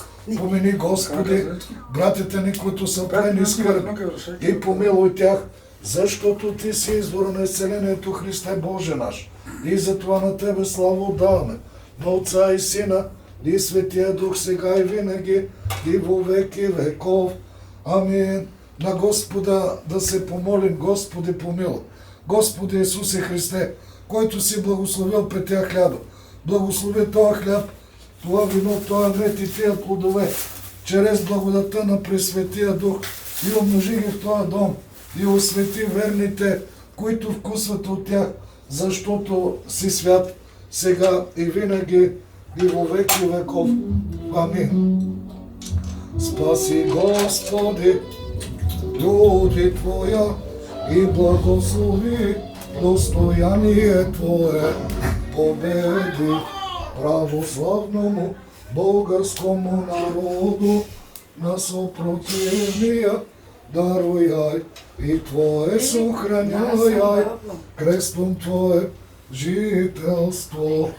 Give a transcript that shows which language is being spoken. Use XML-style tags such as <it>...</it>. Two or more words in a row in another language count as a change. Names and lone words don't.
<bg>Помени, Господи, братята ни, които са пленни скърби, и помилуй тях, защото Ти си извора на изцелението, Христе Боже наш. И затова на Тебе слава отдаваме, на Отца и Сина и Светия Дух, сега и винаги и во веки веков. Амин. На Господа да се помолим. Господи, помилуй. Господи Исусе Христе, който си благословил петия хляба, благослови този хляб, това вино, този мед и тия плодове, чрез благодата на Пресветия Дух, и умножи ги в този дом, и освети верните, които вкусват от тях, защото си свят, сега и винаги и во веки веков. Амин.</bg> <cu>Спаси, Господи, люди Твоя, и благослови достояние Твое, победи православному българскому народу, на съпротивния даруяй и Твое сохраняй, крестом Твое жителство.</cu>